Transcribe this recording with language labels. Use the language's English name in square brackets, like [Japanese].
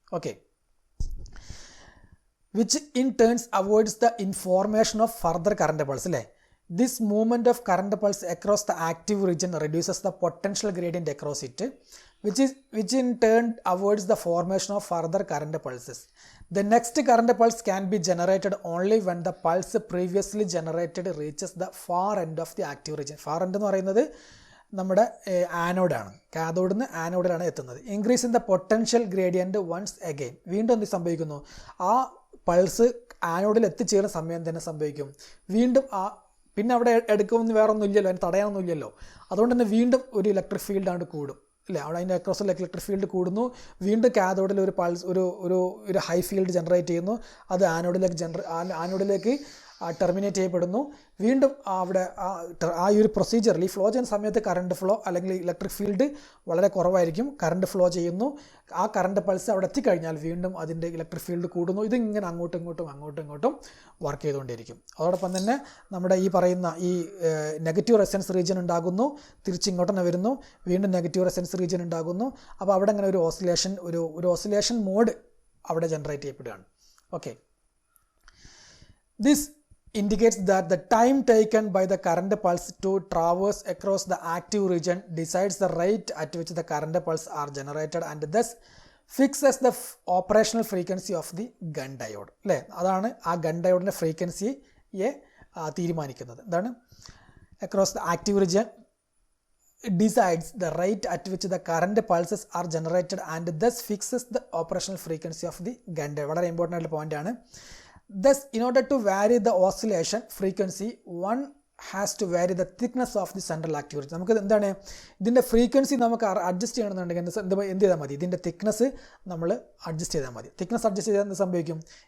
[English] Okay, which in turns avoids the information of further current pulse. അല്ലേ, this movement of current pulse across the active region reduces the potential gradient across it, which in turn avoids the formation of further current pulses. The next current pulse can be generated only when the pulse previously generated reaches the far end of the active region. Far end [Malayalam] എന്ന് പറയുന്നത് നമ്മുടെ ആനോഡാണ്. കാഥോഡിൽ നിന്ന് ആനോഡിലാണ് എത്തുന്നത്. [English] Increase in the potential gradient once again. [Malayalam] വീണ്ടും എന്ത് സംഭവിക്കുന്നു? ആ pulse ആനോഡിൽ എത്തിച്ചേരുന്ന സമയം തന്നെ സംഭവിക്കും വീണ്ടും പിന്നെ അവിടെ എടുക്കുമെന്ന് വേറെ ഒന്നും ഇല്ലല്ലോ, അതിന് തടയാനൊന്നും ഇല്ലല്ലോ. അതുകൊണ്ട് തന്നെ വീണ്ടും ഒരു ഇലക്ട്രിക് ഫീൽഡ് ആണ് കൂടും. അല്ലേ, അവിടെ അതിൻ്റെ അക്രോസിൽ ഇലക്ട്രിക് ഫീൽഡ് കൂടുന്നു. വീണ്ടും കാഥോഡിൽ ഒരു പൾസ് ഒരു ഹൈ ഫീൽഡ് ജനറേറ്റ് ചെയ്യുന്നു. അത് ആനോഡിലേക്ക് ടെർമിനേറ്റ് ചെയ്യപ്പെടുന്നു. വീണ്ടും അവിടെ ആ ഒരു പ്രൊസീജിയറിൽ ഈ ഫ്ലോ ചെയ്യുന്ന സമയത്ത് കറണ്ട് ഫ്ലോ അല്ലെങ്കിൽ ഇലക്ട്രിക് ഫീൽഡ് വളരെ കുറവായിരിക്കും. കറണ്ട് ഫ്ലോ ചെയ്യുന്നു. ആ കറണ്ട് പൾസ് അവിടെ എത്തിക്കഴിഞ്ഞാൽ വീണ്ടും അതിൻ്റെ ഇലക്ട്രിക് ഫീൽഡ് കൂടുന്നു. ഇതിങ്ങനെ അങ്ങോട്ടും ഇങ്ങോട്ടും വർക്ക് ചെയ്തുകൊണ്ടിരിക്കും. അതോടൊപ്പം തന്നെ നമ്മുടെ ഈ പറയുന്ന ഈ നെഗറ്റീവ് റെസൊണൻസ് റീജിയൻ ഉണ്ടാകുന്നു. തിരിച്ചിങ്ങോട്ട് തന്നെ വരുന്നു. വീണ്ടും നെഗറ്റീവ് റെസൊണൻസ് റീജിയൻ ഉണ്ടാകുന്നു. അപ്പോൾ അവിടെ അങ്ങനെ ഒരു ഓസിലേഷൻ മോഡ് അവിടെ ജനറേറ്റ് ചെയ്യപ്പെടുകയാണ്. [English] Okay, this indicates that the time taken by the current pulse to traverse across the active region decides the rate at which the current pulse are generated and thus fixes the operational frequency of the Gunn diode. [Malayalam] അല്ലേ, അതാണ് ആ gun ഡയോഡിൻ്റെ ഫ്രീക്വൻസിയെ തീരുമാനിക്കുന്നത്. എന്താണ്? [English] across the active region decides the rate at which the current pulses are generated and thus fixes the operational frequency of the Gunn diode. [Malayalam] വളരെ important ആയിട്ടുള്ള point ആണ്. [English] Thus, in order to vary the oscillation frequency, one has to vary the thickness of the central active region. [Malayalam] നമുക്ക് എന്താണ് ഇതിൻ്റെ frequency നമുക്ക് adjust ചെയ്യണമെന്നുണ്ടെങ്കിൽ എന്ത് ചെയ്താൽ മതി? ഇതിൻ്റെ തിക്നെസ് നമ്മൾ അഡ്ജസ്റ്റ് ചെയ്താൽ മതി. തിക്നെസ് അഡ്ജസ്റ്റ് ചെയ്താൽ എന്ത് സംഭവിക്കും?